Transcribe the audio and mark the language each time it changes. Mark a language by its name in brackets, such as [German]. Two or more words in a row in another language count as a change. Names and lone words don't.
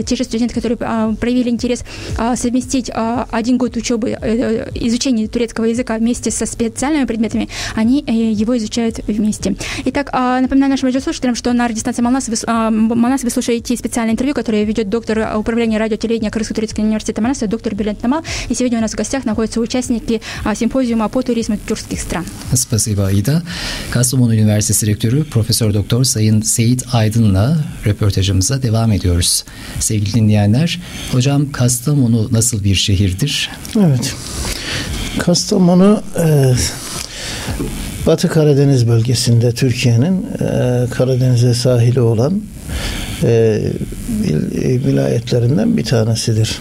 [Russian] Те же студенты, которые проявили интерес совместить 1 год учебы, изучения турецкого языка вместе со специальными предметами, они его изучают вместе. Итак, напоминаю нашим радиослушателям, что на радиостанции Манас вы слушаете специальное интервью, которое ведет доктор управления радиотелевидения Кыргызско-турецкого университета Манаса, доктор Бülent Namal. И сегодня у нас в гостях находятся участники симпозиума по туризму тюркских стран. Спасибо, Аида. [Turkish] Kastamonu Üniversitesi Rektörü Profesör Doktor Sayın Seyit Aydın'la röportajımıza devam ediyoruz. Sevgili dinleyenler, hocam Kastamonu nasıl bir şehirdir? Evet. Kastamonu Batı Karadeniz bölgesinde Türkiye'nin Karadeniz'e sahili olan vilayetlerinden bir tanesidir.